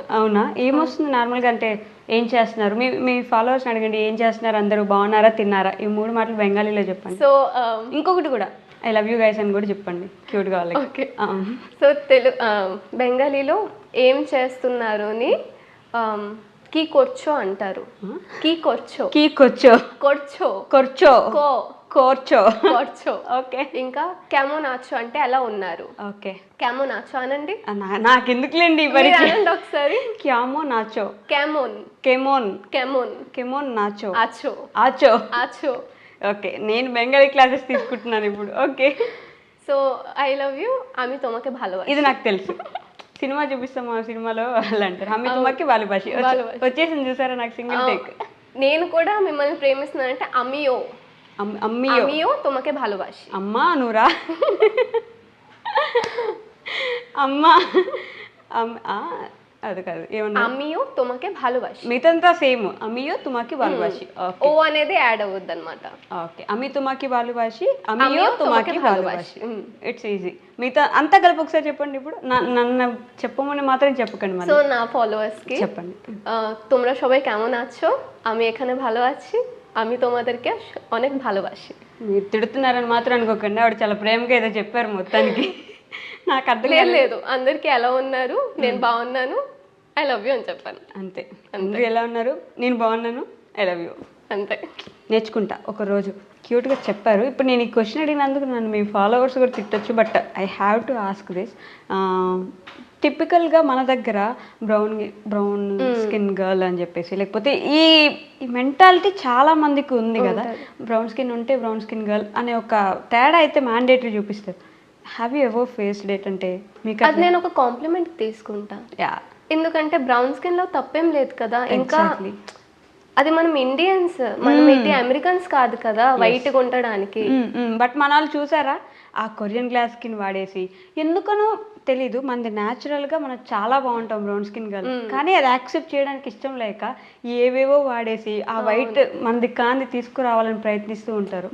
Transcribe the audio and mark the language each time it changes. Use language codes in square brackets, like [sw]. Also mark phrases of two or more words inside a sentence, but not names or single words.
[te] అవునా? ఏమొస్తుంది నార్మల్ గా? అంటే ఏం చేస్తున్నారు? మీ ఫాలోవర్స్ అడగండి, ఏం చేస్తున్నారు, అందరూ బాగున్నారా, తిన్నారా, ఈ 3 మాటలు బెంగాలీలో చెప్పండి. సో ఇంకొకటి కూడా [en] I love you guys [te] అని కూడా చెప్పండి క్యూట్ గా వాళ్ళకి. ఓకే. సో బెంగాలీలో ఏం చేస్తున్నారు అని [bn] কি করছো [te] అంటారు. [bn] কি করছো, কি করছো, করছো, করছো, করছো, করছো. [te] ఓకే. ఇంకా [bn] কেমন আছো [te] అంటే ఎలా ఉన్నారు. ఓకే. [bn] কেমন আছো అనండి. [te] నాకు ఎందుకులేండి మరి అనండి ఒకసారి. [bn] কেমন আছো, কেমন, কেমন, কেমন, কেমন আছো, আছো, আছো, আছো. [te] ఓకే, నేను బెంగాలీ క్లాసెస్ తీసుకుంటున్నాను ఇప్పుడు. ఓకే, [en] so I love you [bn] আমি তোমাকে ভালোবাসি. [te] ఇది నాకు తెలుసు. సినిమా చూపిస్తాం, ఆ సినిమాలో వాళ్ళు అంటారు [bn] আমি তোমাকে ভালোবাসি. [te] వచ్చేసింది చూసారా నాకు సింగిల్ టేక్. నేను కూడా మిమ్మల్ని ప్రేమిస్తున్నానంటే అమియో అమ్మియో [bn] అమియో তোমাকে ভালোবাসি. [te] అమ్మా నువ్వురా అమ్మా అది కాదు, ఏమన్నా [bn] అమియో তোমাকে ভালোবাসি. [te] మిగతా సేమ్ [bn] আমিও তোমাকে ভালোবাসি. [te] ఓ అనేది యాడ్ అవ్వద్దు అనమాట. [bn] ఓకే, আমি তোমাকে ভালোবাসি, আমিও তোমাকে ভালোবাসি. [en] it's easy. [te] మిగతా అంతా కలిపి ఒకసారి చెప్పండి. ఇప్పుడు నన్ను చెప్పమని మాత్రం చెప్పకండి. సో మరి నా ఫాలోవర్స్ కి చెప్పండి. [bn] তোমরা সবাই কেমন আছো, আমি এখানে ভালো আছি, আমি তোমাদেরকে অনেক ভালোবাসি. [te] మీరు తిడుతున్నారని మాత్రం అనుకోకండి, ఆవిడ చాలా ప్రేమగా ఏదో చెప్పారు మొత్తానికి. నాకు అర్థం లేదు లేదు, అందరికి ఎలా ఉన్నారు, నేను బాగున్నాను, [en] I love you [te] అని చెప్పాను. అంతే. అందరూ ఎలా ఉన్నారు, నేను బాగున్నాను, [en] I love you. [te] అంతే. నేర్చుకుంటా ఒకరోజు. క్యూట్గా చెప్పారు. ఇప్పుడు నేను ఈ క్వశ్చన్ అడిగినందుకు నన్ను మీ ఫాలోవర్స్ కూడా తిట్టచ్చు, [en] but I have to ask this. [te] టిపికల్గా మన దగ్గర [en] brown skin girl [te] అని చెప్పేసి, లేకపోతే ఈ మెంటాలిటీ చాలా మందికి ఉంది కదా, [en] brown skin [te] ఉంటే [en] brown skin girl [te] అనే ఒక తేడా అయితే మ్యాండేటరీ చూపిస్తారు. [en] have you ever faced it? [te] అంటే మీకు అది నేను ఒక కాంప్లిమెంట్ తీసుకుంటా. యా, ఎందుకంటే [en] brown skin [te] లో తప్పేం లేదు కదా. ఇంకా అది మనం ఇండియన్స్, మనం ఏంటి అమెరికన్స్ కాదు కదా వైట్ గా ఉండడానికి. బట్ మన వాళ్ళు చూసారా ఆ [en] Korean glass skin [te] వాడేసి, ఎందుకనో తెలీదు, మనది న్యాచురల్గా మనం చాలా బాగుంటాం [en] brown skin girl, [te] కానీ అది యాక్సెప్ట్ చేయడానికి ఇష్టం లేక ఏవేవో వాడేసి ఆ వైట్ మనది కాంది తీసుకురావాలని ప్రయత్నిస్తూ ఉంటారు.